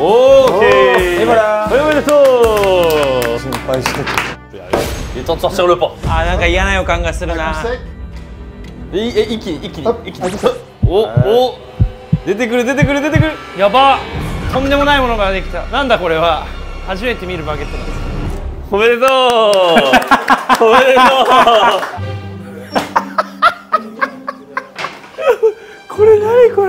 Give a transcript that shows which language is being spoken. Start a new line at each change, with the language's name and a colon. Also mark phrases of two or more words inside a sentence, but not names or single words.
French: OK Et voilà.
Japanese: はい、おめでとう。心配してた。
French: Il est temps de sortir le pain.
Japanese: あ、なんか嫌な予感がするな。
French: Sec.
Japanese: 一気にお出てくるやば、とんでもないものができた。なんだこれは。初めて見るバゲットなんです。おめでとうこれ何これ。